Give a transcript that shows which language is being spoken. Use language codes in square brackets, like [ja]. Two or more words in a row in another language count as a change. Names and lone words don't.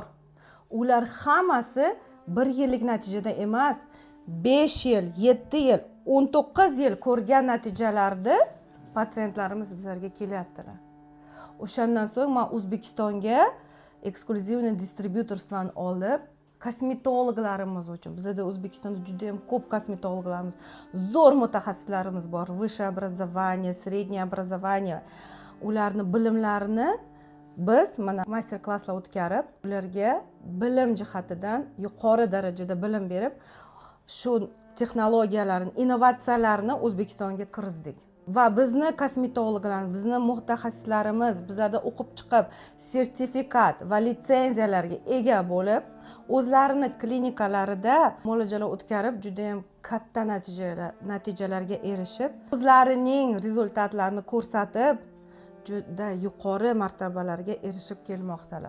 [uz] Ular hammasi 1 yillik natijada emas, 5 yil, 7 yil, 19 yil ko'rgan natijalarni patsientlarimiz bizlarga kelyaptilar. O'shandan so'ng men O'zbekistonga [ru] эксклюзивный дистрибуторства [uz] olib, kosmetologlarimiz uchun, bizda O'zbekistonda juda ham ko'p kosmetologlarimiz, zo'r mutaxassislarimiz bor, [ru] высшее образование, среднее образование, [uz] ularni bilimlarini biz mana master klasslar o'tkazib, ularga bilim jihatidan yuqori darajada bilim berib, shu texnologiyalarni, innovatsiyalarni O'zbekistonga kiritdik. Va bizni kosmetologlarimiz, bizni mutaxassislarimiz bizlarda o'qib chiqib, sertifikat va litsenziyalarga ega bo'lib, o'zlarini klinikalarida muolajalar o'tkazib, juda ham katta natijalarga erishib, o'zlarining rezultatlarini ko'rsatib, juda yuqori martabalarga erishib kelmoqdalar.